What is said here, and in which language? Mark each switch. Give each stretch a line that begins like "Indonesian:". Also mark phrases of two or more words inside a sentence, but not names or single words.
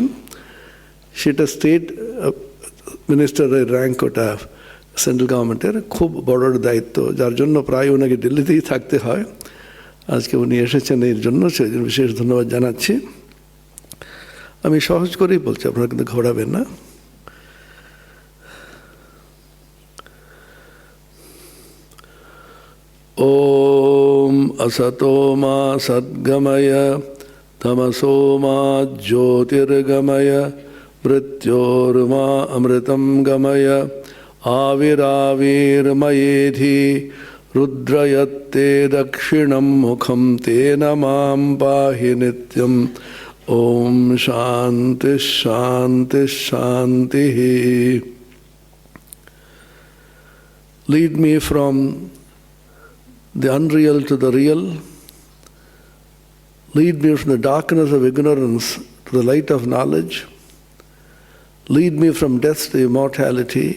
Bangla: সেটা
English: state minister's rank,
Bangla: ওটা
English: central government's
Bangla: খুব বড় দায়িত্ব, যার জন্য প্রায় ওনাকে দিল্লিতেই থাকতে হয়। আজকে উনি এসেছেন, এর জন্য সেই জন্য বিশেষ ধন্যবাদ জানাচ্ছি। আমি সহজ করেই বলছি, আপনারা কিন্তু ঘোরাবেন না।
Sanskrit: ওম असतो मा सद्गमय तमसो मा ज्योतिर्गमय मृत्योर्मा अमृतं गमय आविराविर्मयेधि रुद्रयत्ते दक्षिणं मुखं तेन मां पाहि नित्यं। ओम शांति शांति शांति।
English: Lead me from the unreal to the real. Lead me from the darkness of ignorance to the light of knowledge. Lead me from death to immortality.